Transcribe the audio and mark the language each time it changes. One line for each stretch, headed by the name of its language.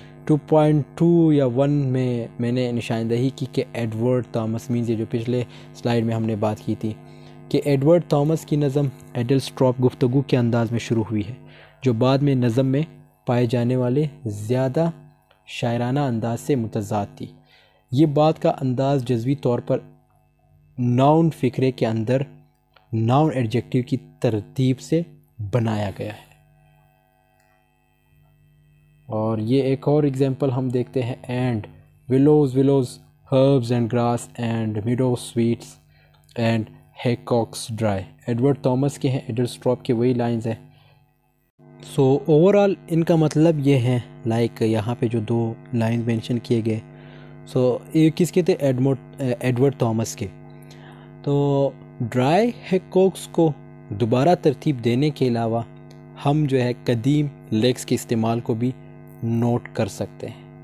Urdu: 2.2 یا 1 میں نے نشاندہی کی کہ ایڈورڈ تھامس مینز یہ جو پچھلے سلائیڈ میں ہم نے بات کی تھی کہ ایڈورڈ تھامس کی نظم ایڈلسٹراپ گفتگو کے انداز میں شروع ہوئی ہے جو بعد میں نظم میں پائے جانے والے زیادہ شاعرانہ انداز سے متضاد تھی. یہ بات کا انداز جزوی طور پر ناؤن فقرے کے اندر ناؤن ایڈجیکٹیو کی ترتیب سے بنایا گیا ہے. اور یہ ایک اور ایگزامپل ہم دیکھتے ہیں
English: And willows herbs and grass and meadow sweets and haycocks dry.
Urdu: Edward Thomas کے ہیں، ایڈلسٹراپ کے وہی لائنز ہیں. سو اوورآل ان کا مطلب یہ ہے لائک یہاں پہ جو دو لائن مینشن کیے گئے سو یہ کس کے تھے؟ ایڈورڈ تھامس کے. تو ڈرائی ہیکوکس کو دوبارہ ترتیب دینے کے علاوہ ہم جو ہے قدیم لیکس کے استعمال کو بھی نوٹ کر سکتے ہیں.